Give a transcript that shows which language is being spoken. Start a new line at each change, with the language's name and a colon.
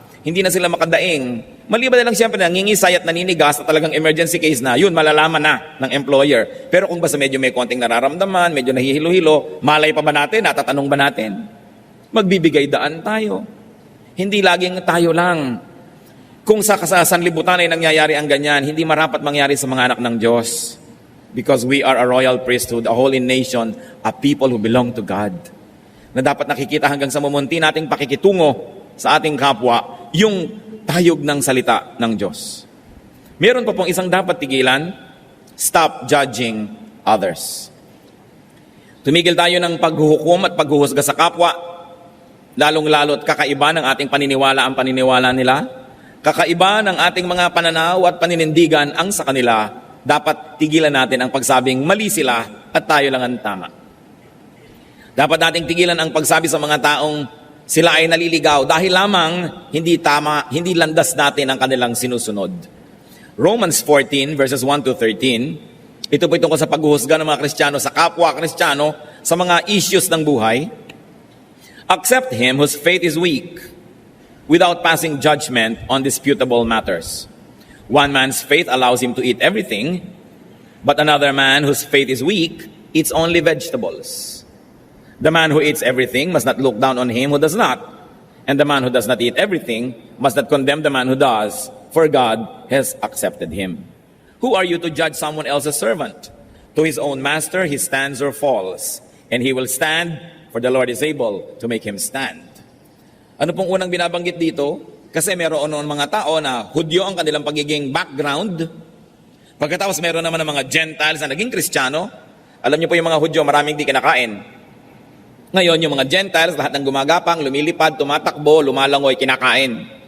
Filipino: Hindi na sila makadaing. Maliban na lang siyempre nangingisay at naninigas na talagang emergency case na, yun, malalaman na ng employer. Pero kung basta medyo may konting nararamdaman, medyo nahihilo-hilo, malay pa ba natin, natatanong ba natin? Magbibigay daan tayo. Hindi laging tayo lang. Kung sa sanlibutan ay nangyayari ang ganyan, hindi marapat mangyari sa mga anak ng Diyos.
English: Because we are a royal priesthood, a holy nation, a people who belong to God.
Filipino: Na dapat nakikita hanggang sa mumunti nating pakikitungo sa ating kapwa, yung tayog ng salita ng Diyos. Meron pa pong isang dapat tigilan,
English: stop judging others.
Filipino: Tumigil tayo ng paghuhukom at paghuhusga sa kapwa, lalong-lalo't kakaiba ng ating paniniwala ang paniniwala nila, kakaiba ng ating mga pananaw at paninindigan ang sa kanila, dapat tigilan natin ang pagsabing mali sila at tayo lang ang tama. Dapat nating tigilan ang pagsabi sa mga taong sila ay naliligaw dahil lamang hindi tama, hindi landas natin ang kanilang sinusunod. Romans 14 verses 1 to 13, ito po itong sa paghuhusga ng mga Kristiyano sa kapwa Kristiyano sa mga issues ng buhay. Accept
English: him whose faith is weak, without passing judgment on disputable matters. One man's faith allows him to eat everything, but another man whose faith is weak eats only vegetables. The man who eats everything must not look down on him who does not, and the man who does not eat everything must not condemn the man who does, for God has accepted him. Who are you to judge someone else's servant? To his own master he stands or falls, and he will stand, for the Lord is able to make him stand.
Filipino: Ano pong unang binabanggit dito? Kasi meron noon mga tao na Hudyo ang kanilang pagiging background. Pagkatapos meron naman ng mga Gentiles na naging Kristiyano. Alam niyo po yung mga Hudyo, maraming di kinakain. Ngayon, yung mga Gentiles, lahat ng gumagapang, lumilipad, tumatakbo, lumalangoy, kinakain.